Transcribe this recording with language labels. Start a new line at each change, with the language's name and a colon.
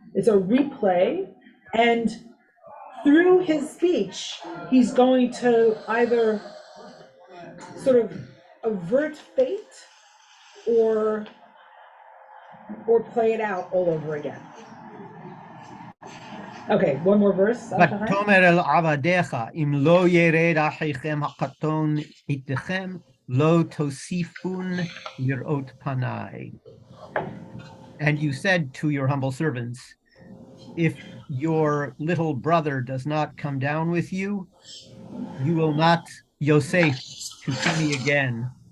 English: It's a replay, and through his speech, he's going to either sort of avert fate or play it out all over again. Okay, one more verse.
Hebrew: ותאמר אל עבדיך, אם לא ירד אחיכם הקטון איתכם, לא תוסיפון לראות פניי.
English: And you said to your humble servants, if your little brother does not come down with you, you will not, Yosef, to see me again.